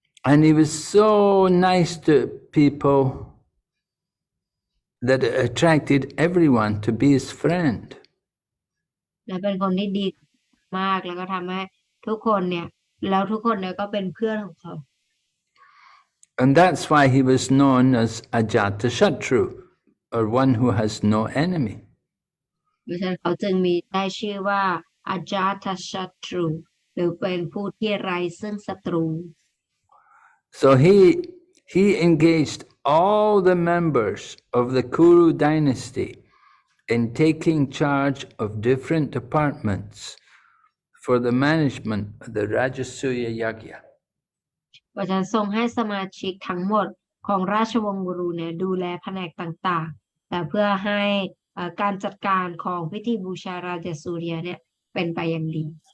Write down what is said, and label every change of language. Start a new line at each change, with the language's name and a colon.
English: And he was so nice to people that it attracted everyone to be his friend.
Thai: และเป็นคนที่ดีมากแล้วก็ทำให้ทุกคนเนี่ยก็เป็นเพื่อนของเขา
English: And that's why he was known as Ajatashatru, or one who has no enemy.
Thai: ดังนั้นเขาจึงมีได้ชื่อว่าอาจาตชัตรูหรือเป็นผู้ที่ไร้ซึ่งศัตรู
English: So he engaged all the members of the Kuru dynasty in taking charge of different departments for the management of the Rājasūya Yajna.
Thai: เพราะฉะนั้นทรงให้สมาชิกทั้งหมดของราชวงศ์กุรุเนี่ยดูแลแผนกต่างๆแต่เพื่อให้การจัดการของพิธีบูชาราชสูริยะเนี่ยเป็นไปอย่างดี